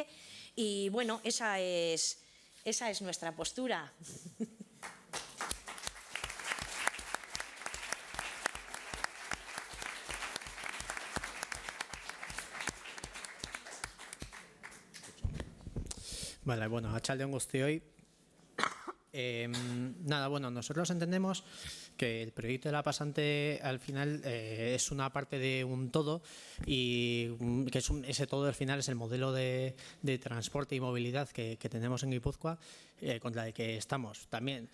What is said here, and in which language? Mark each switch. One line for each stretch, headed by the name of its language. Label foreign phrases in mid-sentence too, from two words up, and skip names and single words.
Spanish: Y bueno, esa es nuestra postura. Vale,
Basque: bueno, arratsalde on guztioi.
Spanish: Nada, bueno, nosotros entendemos que el proyecto de la pasante al final es una parte de un todo y que ese todo al final es el modelo de transporte y movilidad que tenemos en Guipúzcoa, contra el que estamos también.